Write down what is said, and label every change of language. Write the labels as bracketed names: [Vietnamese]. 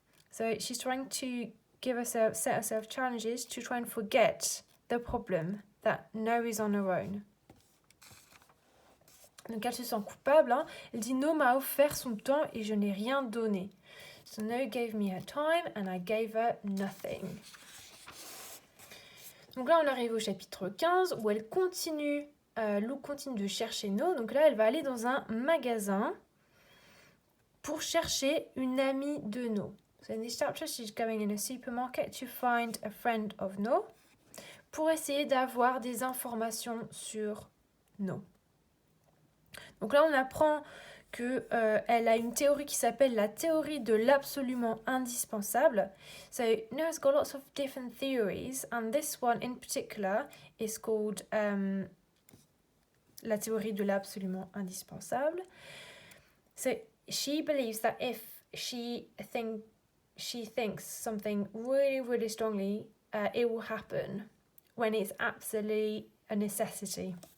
[English] So she's trying to set herself challenges to try and forget the problem that No is on her own. [French] Donc elle se sent coupable. Elle dit No m'a offert son temps et je n'ai rien donné. [English] So No gave me her time and I gave her nothing. [French] Donc là on arrive au chapitre 15 où Lou continue de chercher No. Donc là elle va aller dans un magasin pour chercher une amie de No. [English] So in this chapter she's going in a supermarket to find a friend of No [French] pour essayer d'avoir des informations sur No. Donc là, on apprend qu'elle a une théorie qui s'appelle la théorie de l'absolument indispensable. [English] So, Noah's got lots of different theories, and this one in particular is called la théorie de l'absolument indispensable. So, she believes that if she thinks something really, really strongly, it will happen when it's absolutely a necessity.